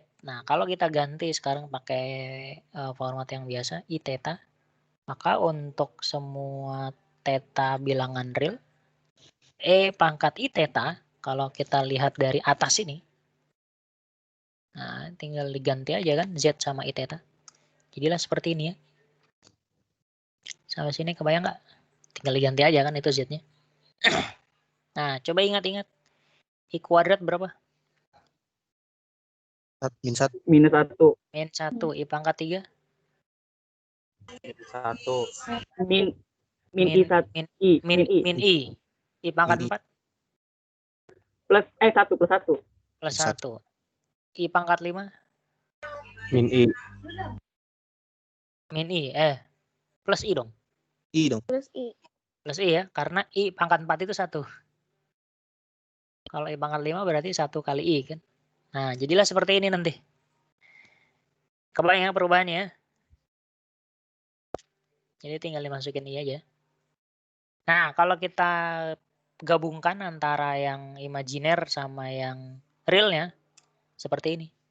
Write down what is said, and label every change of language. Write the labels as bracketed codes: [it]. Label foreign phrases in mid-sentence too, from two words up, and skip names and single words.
[id] Nah, kalau kita ganti sekarang pakai format yang biasa, I theta, maka untuk semua theta bilangan real, E pangkat I theta, kalau kita lihat dari atas ini, nah tinggal diganti aja kan Z sama I theta. Jadilah seperti ini ya. Sampai sini kebayang nggak? Tinggal diganti aja kan itu Z-nya. Nah, coba ingat-ingat. I kuadrat berapa? Min 1. Minus 1. Min 1. I pangkat 3? Min 1. Min I 1. Min I. I pangkat 4? Plus 1 plus 1. Plus 1. I pangkat 5? Min I. Min I. Plus I dong. I dong. Plus I. Plus I ya. Karena I pangkat 4 itu 1. Kalau I pangkat 5 berarti 1 kali I kan. Nah, jadilah seperti ini nanti. Kebayang ya perubahannya ya. Jadi tinggal dimasukin I aja. Nah, kalau kita gabungkan antara yang imajiner sama yang realnya, seperti ini.